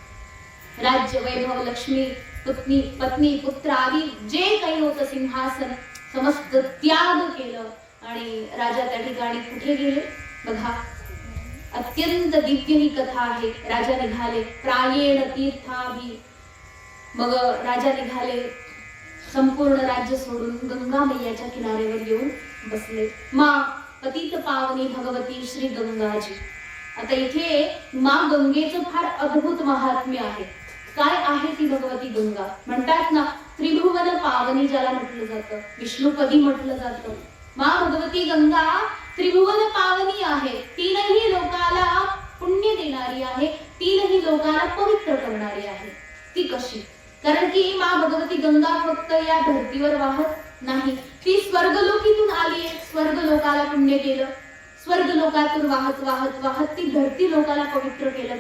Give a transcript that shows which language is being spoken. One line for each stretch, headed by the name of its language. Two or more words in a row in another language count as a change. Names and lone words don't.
Marathi: राज्य वैभव लक्ष्मी पत्नी पुत्र आदी जे काही होतं सिंहासन समस्त त्याग केलं आणि राजा त्या ठिकाणी कुठे गेले बघा. अत्यंत दिव्य ही कथा आहे. राजा निघाले
Sanskrit: प्रायेण तीर्थाभि.
Marathi: मग राजा निघाले संपूर्ण राज्य सोडून गंगा मैयाच्या किनाऱ्यावर येऊन बसले. माँ पतित पावनी भगवती श्री गंगाजी. आता इथे माँ गंगेचं फार अद्भुत महात्म्य आहे. काय आहे ती भगवती गंगा? म्हणतात ना त्रिभुवन पावनी ज्याला म्हटलं जातं, विष्णुपदी म्हटलं जातं. माँ भगवती गंगा त्रिभुवन पावनी आहे. तीनही लोकाला पुण्य देणारी आहे, तीनही लोकाला पवित्र करणारी आहे. ती कशी? कारण की माँ भगवती गंगा फक्त या धर्तीवर वाहत नाही, ती स्वर्गलोकीतून आली आहे. स्वर्गलोकाला पुण्य केलं, स्वर्गलोकातून वाहत वाहत वाहत ती धरती लोकाला पवित्र केलं.